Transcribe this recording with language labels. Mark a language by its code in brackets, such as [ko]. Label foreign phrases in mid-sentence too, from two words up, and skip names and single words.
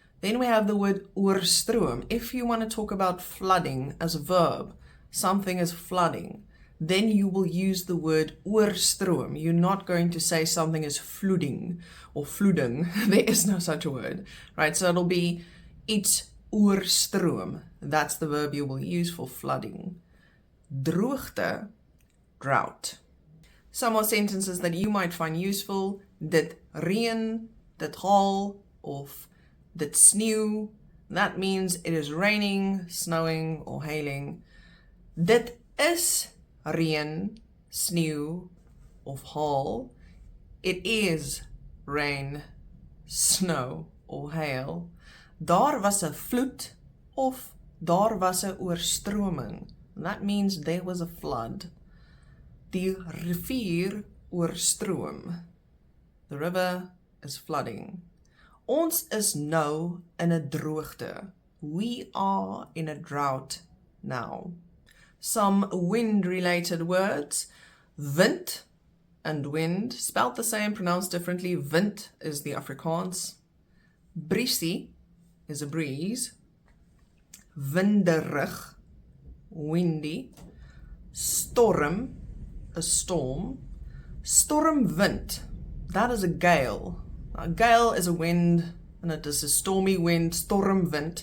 [en] Then we have the word oorstroom. If you want to talk about flooding as a verb, something is flooding, then you will use the word oorstroom. You're not going to say something is flooding or flooding. There is no such a word, right? So it'll be [af] iets oorstroom. [en] That's the verb you will use for flooding. [af] Droogte, drought. [en] Some more sentences that you might find useful. [af] Dit reën, dit haal, of dit sneeuw. [en] That means it is raining, snowing, or hailing. [af] Dit is reën, sneeuw, of haal. [en] It is rain, snow, or hail. [af] Daar was 'n vloed, of daar was 'n oorstroming. [en] That means there was a flood. [af] Die rivier oorstroom. [en] The river is flooding. [af] Ons is nou in 'n droogte. [en] We are in a drought now. Some wind-related words. Wind and wind, spelled the same, pronounced differently. Wind is the Afrikaans. Briesie is a breeze. [af] Winderig, windy. [en] Storm, a storm. Stormwind, that is a gale. A gale is a wind, and it is a stormy wind, stormwind.